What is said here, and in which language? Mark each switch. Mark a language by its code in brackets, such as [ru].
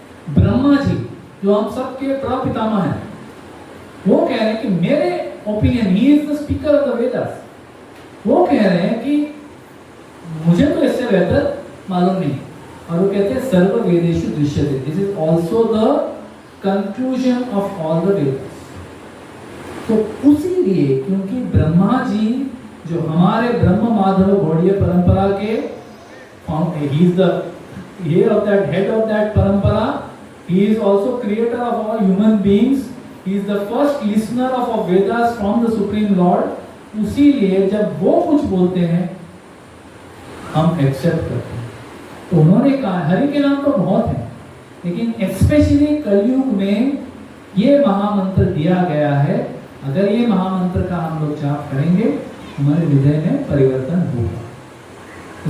[hi] ब्रह्मा जी, जो हम सबके प्रपितामह हैं, वो कह रहे हैं कि मेरे opinion, [en] he is the speaker of the Vedas, [hi] वो कह रहे हैं कि मुझे तो इससे बेहतर मालूम नहीं। और वो कहते हैं [sa] सर्व वेदेषु दृश्यते, [en] This is also the conclusion of all the Vedas. [hi] तो उसी लिए, क्योंकि ब्रह्मा जी जो हमारे ब्रह्म माधव गौड़ीय परंपरा के [en] he is the head of that parampara, he is also creator of all human beings, he is the first listener of our Vedas from the Supreme Lord। [hi] उसीलिए जब वो कुछ बोलते हैं हम एक्सेप्ट करते हैं। तो उन्होंने कहा, हरि के नाम तो बहुत हैं, लेकिन स्पेशली कलयुग में ये महामंत्र दिया गया है। अगर ये महामंत्र का हम लोग जाप करेंगे, हमारे हृदय में परिवर्तन होगा।